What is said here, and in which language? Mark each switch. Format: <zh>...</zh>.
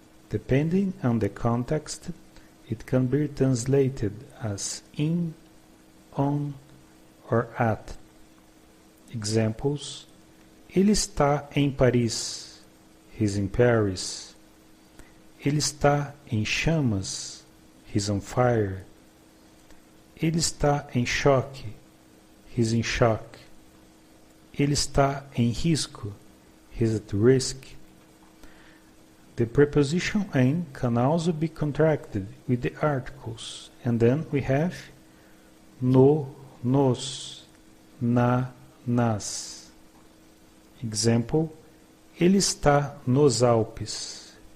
<en>Depending on the context, it can be translated as in, on, or at.</en> <pt>Examples: ele está em Paris.</pt> <en>He's in Paris.</en> <pt>Ele está em chamas.</pt> <en>He's on fire.</en> <pt>Ele está em choque.</pt> <en>He's in shock.</en> <pt>Ele está em risco.</pt> <en>He's at risk. The preposition em can also be contracted with the articles, and then we have no, nos, na, nas.</en> <pt>Example: ele está nos Alpes.</pt>